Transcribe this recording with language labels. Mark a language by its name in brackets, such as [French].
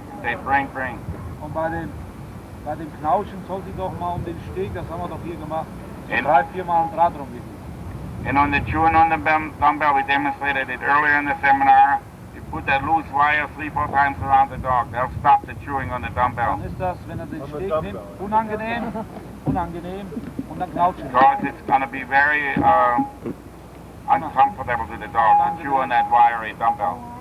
[English] Say bring. [German] Und bei dem Knauschen sollte ich doch mal um den Steg, das haben wir doch hier gemacht, so In- 3-4 Mal ein Draht rumwickeln. [English] And on the chewing on the dumbbell, we demonstrated it earlier in the seminar. You put that loose wire 3-4 times around the dog. That'll stop the chewing on the dumbbell. [German] Dann ist das, wenn er den Steg nimmt, unangenehm und dann knautschen. [English] Because it's going to be very uncomfortable to the dog to chew on that wiry dumbbell.